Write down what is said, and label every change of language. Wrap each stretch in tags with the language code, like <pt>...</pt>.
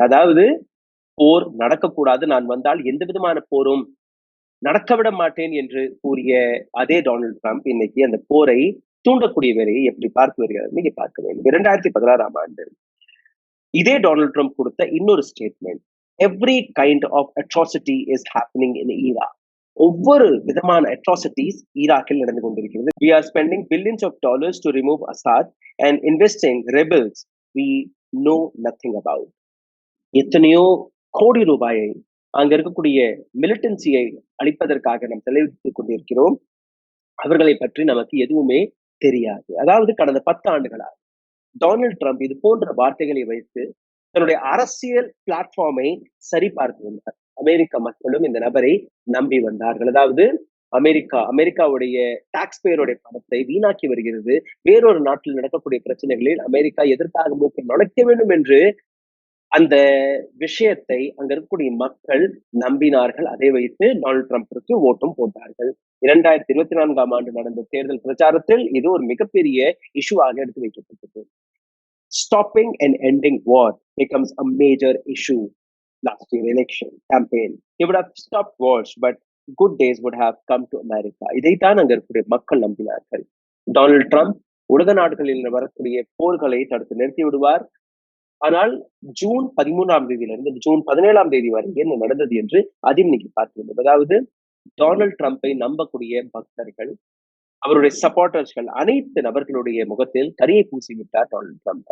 <ta>அதாவது போர் நடக்கக்கூடாது, நான் வந்தால் எந்த விதமான போரும் நடக்க விட மாட்டேன் என்று கூறிய அதே டொனால்ட் ட்ரம்ப் இன்னைக்கு அந்த போரை தூண்டக்கூடிய வேலையை எப்படி பார்த்து வருகிறார் நீங்க பார்க்க வேண்டும். 2016ஆம் ஆண்டு இதே டொனால்ட் ட்ரம்ப் கொடுத்த இன்னொரு statement,</ta> <en>Every kind of atrocity is happening in Iraq.</en> <ta>ஒவ்வொரு விதமான அட்ராசிட்டிஸ் ஈராக்கில் நடந்து கொண்டிருக்கிறது.</ta> <en>We are spending billions of dollars to remove Assad and investing rebels we know nothing about.</en> <ta>எத்தனையோ கோடி ரூபாயை அங்க இருக்கக்கூடிய மிலிட்டன்சியை அளிப்பதற்காக நாம் செலவிட்டுக் கொண்டிருக்கிறோம். அவர்களை பற்றி நமக்கு எதுவுமே தெரியாது. அதாவது கடந்த 10 ஆண்டுகளாக டொனால்ட் ட்ரம்ப் இது போன்ற வார்த்தைகளை வைத்து தன்னுடைய அரசியல் பிளாட்ஃபார்மை சரிபார்த்து வந்தார். அமெரிக்க மக்களும் இந்த நபரை நம்பி வந்தார்கள். அதாவது அமெரிக்காவுடைய டாக்ஸ் பேயருடைய பணத்தை வீணாக்கி வருகிறது. வேறொரு நாட்டில் நடக்கக்கூடிய பிரச்சனைகளில் அமெரிக்கா எதற்காக மூக்கை நுழைக்க வேண்டும் என்று அந்த விஷயத்தை அங்க இருக்கக்கூடிய மக்கள் நம்பினார்கள். அதை வைத்து டொனால்ட் ட்ரம்பிற்கு ஓட்டும் போட்டார்கள். 2024ஆம் ஆண்டு நடந்த தேர்தல் பிரச்சாரத்தில் இது ஒரு மிகப்பெரிய இஷ்யூவாக எடுத்து வைக்கப்பட்டது.</ta> <en>Stopping and ending war becomes a major issue last year election campaign. He would have stopped wars, but good days would have come to America.</en> <ta>இதைத்தான் அங்க இருக்கக்கூடிய மக்கள் நம்பினார்கள். டொனால்ட் ட்ரம்ப் உலக நாடுகளில் வரக்கூடிய போர்களை தடுத்து நிறுத்தி விடுவார். ஆனால் ஜூன் 13ஆம் தேதியிலிருந்து ஜூன் 17ஆம் தேதி வரை என்ன நடந்தது என்று அது இன்னைக்கு பார்க்கிறோம். அதாவது டொனால்ட் ட்ரம்பை நம்பக்கூடிய பக்தர்கள், அவருடைய சப்போர்ட்டர்ஸ்கள் அனைத்து நபர்களுடைய முகத்தில் கரியை பூசி விட்டார் டொனால்ட் ட்ரம்ப்.</ta>